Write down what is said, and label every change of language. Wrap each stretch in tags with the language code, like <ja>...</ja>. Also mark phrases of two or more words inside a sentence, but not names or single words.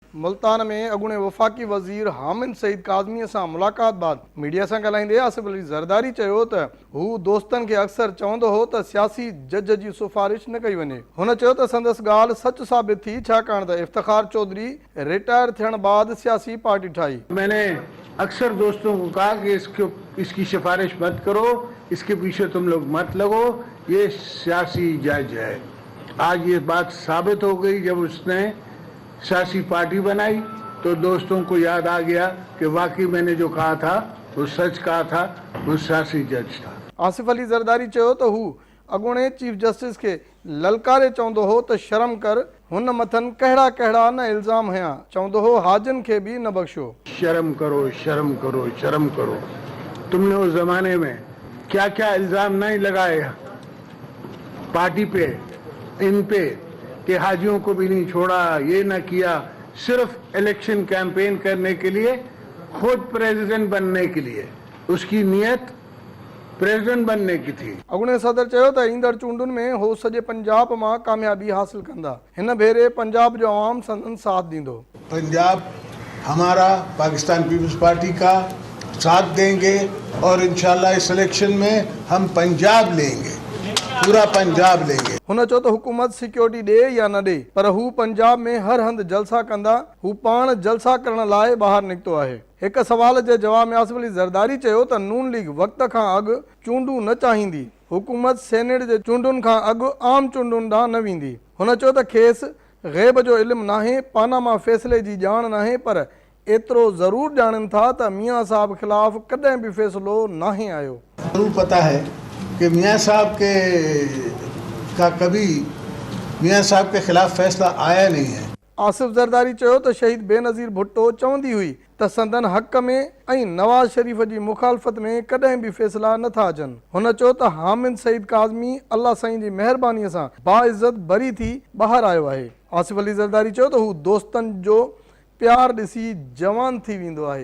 <sd>मुल्तान में अॻूणे वफ़ाक़ी वज़ीर हामिद सईद काज़मी सां मुलाक़ात बाद मीडिया सां ॻाल्हाईंदे आसिफ अली ज़रदारी चयो त हू दोस्तनि खे अक्सर चवंदो हो त सियासी जज जी सिफ़ारिश न कई वञे। हुन चयो त संदसि ॻाल्हि सच साबित थी, छाकाणि त इफ्तिखार चौधरी रिटायर थियण बाद सियासी पार्टी ठाही।</sd> <hi>मैंने अक्सर दोस्तों को कहा कि इसकी सिफारिश मत करो, इसके पीछे तुम लोग मत लगो, ये सियासी जज है। आज ये बात साबित हो गई। जब उसने सियासी पार्टी बनाई तो दोस्तों को याद आ गया कि वाकई मैंने जो कहा था वो सच कहा था, वो सियासी जज था।</hi> <sd>आसिफ अली ज़रदारी चयो त हू अॻूणे</sd> <en>chief justice</en> <sd>खे ललकारे चवंदो हो त शर्म कर, हुन मथनि कहिड़ा कहिड़ा न इल्ज़ाम हुया। चवंदो हो हाजिन खे बि न बख़्शो।</sd> <hi>शर्म करो, शर्म करो, शर्म करो। तुमने उस जमाने में क्या क्या इल्जाम नहीं लगाए पार्टी पे, इन पे, कि हाजियों को भी नहीं छोड़ा, ये न किया, सिर्फ</hi> <en>election campaign</en> <hi>करने के लिए, खुद प्रेसिडेंट बनने के लिए। उसकी नीयत प्रेसिडेंट बनने की थी।</hi> <sd>अॻूणे सदर चयो त ईंदड़ चूंडुनि में हो सॼे पंजाब मां कामयाबी हासिल कंदा। हिन भेरे पंजाब जो आवाम संदन साथ ॾींदो।</sd> <hi>पंजाब हमारा पाकिस्तान पीपल्स पार्टी का साथ देंगे और</hi> <ar>إن شاء الله</ar> <hi>इस इलेक्शन में हम पंजाब लेंगे, पूरा पंजाब लेंगे।</hi> <sd>हुन चयो त हुकूमत सिक्योरिटी ॾे या न ॾे, पर हू पंजाब में हर हंधि जलसा कंदा। हू पाण जलसा करण लाइ ॿाहिरि निकितो आहे। हिक सवाल जे जवाब में आसिफ अली ज़रदारी चयो त नून लीग वक़्त खां अॻु चूंडूं न चाहींदी। हुकूमत सेनेट जे चूंडुनि खां अॻु आम चूंडुनि ॾांहुं न वेंदी। हुन चयो त खेसि ग़ैब जो इल्मु नाहे, पानामा फ़ैसिले जी ॼाण नाहे, पर एतिरो ज़रूर ॼाणनि था त मियां साहब ख़िलाफ़ कॾहिं बि फ़ैसिलो नाहे आयो।</sd> <hi>ज़रूर पता है कि मियां साहब का कभी मियां साहब के खिलाफ फैसला आया नहीं है।</hi> <sd>आसिफ ज़रदारी चयो त शहीद बेनज़ीर भुट्टो चवंदी हुई त संदन हक़ में ऐं नवाज़ शरीफ़ जी मुखालफ़त में कॾहिं बि फ़ैसिला नथा अचनि। हुन चयो त हामिद सईद काज़मी अल्लाह साईं जी महिरबानीअ सां बाइज़त बरी थी ॿाहिरि आयो आहे। आसिफ अली ज़रदारी चयो त हू दोस्तनि जो प्यार ॾिसी जवान थी वेंदो आहे।</sd>